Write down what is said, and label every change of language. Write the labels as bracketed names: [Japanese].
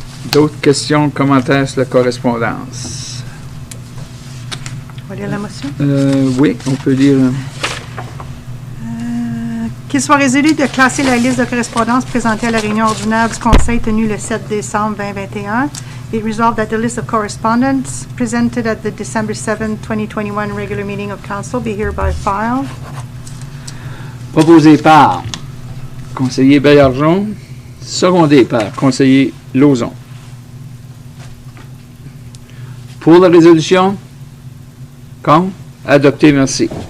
[French] D'autres questions, commentaires sur la correspondance? On va lire la motion? Oui, on peut lire. Qu'il soit résolu de classer la liste de correspondance présentée à la réunion ordinaire du Conseil tenue le 7 décembre 2021 [English] Be it resolved that the list of correspondence presented at the December 7, 2021 regular meeting of council be hereby filed. [French] Proposé par conseiller Baillargeon, secondé par conseiller Lauzon. Pour la résolution? Contre? Adopté, merci.